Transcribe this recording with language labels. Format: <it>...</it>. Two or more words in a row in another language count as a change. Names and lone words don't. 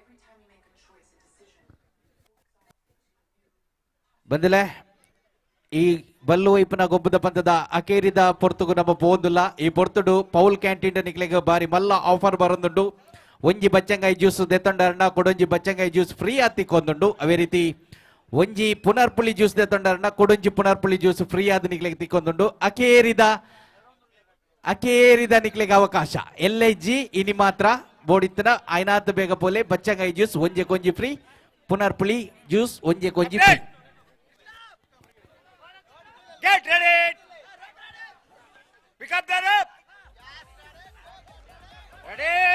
<tcy>ಬಂದಿಲೆ ಈ ಬಲ್ಲು ಇಪ್ಪನ ಗೊಬ್ಬದ ಪಂತದ ಅಕೇರಿದ ಪೊರ್ತುಗು ನಮ್ಮ ಪೋಂದುಲ್ಲ ಈ ಪೊರ್ತುಡು ಪೌಲ್ ಕ್ಯಾಂಟೀನ್ ನಿಕ್ಲೆಗೆ ಬಾರಿ ಮಲ್ಲ ಆಫರ್ ಬರೊಂದುಂಡು ಒಂಜಿ ಬಚ್ಚಂಗಾಯಿ ಜ್ಯೂಸ್ ದೆತ್ತೊಂಡರನ್ನ ಕೊಡೊಂಜಿ ಬಚ್ಚಂಗಾಯಿ</tcy> <en>juice free</en> <tcy>ಆತಿಕ್ಕೊಂದುಂಡು ಅವೇ ರೀತಿ ಒಂಜಿ ಪುನರ್ಪುಳಿ ಜ್ಯೂಸ್ ದೆತ್ತೊಂಡರನ್ನ ಕೊಡೊಂಜಿ ಪುನರ್ಪುಳಿ</tcy> <en>juice free</en> <tcy>ಆದ ನಿಕ್ಲೆಗೆ ತಿಕ್ಕೊಂದುಂಡು ಅಕೇರಿದ ನಿಕ್ಲೆಗೆ ಅವಕಾಶ LIG ಇನಿ ಮಾತ್ರ ಬೋಡಿತ್ತನ ಐನಾತ್ ಬೇಗ ಪೋಲೆ ಬಚ್ಚಂಗಾಯಿ ಜ್ಯೂಸ್ ಒಂಜೆ ಕೊಂಜಿ ಫ್ರೀ ಪುನರ್ಪುಳಿ ಜ್ಯೂಸ್ ಒಂಜೆ ಕೊಂಜಿ ಫ್ರೀ.</tcy> <en>Get ready. Pick up the rope. Ready.</en>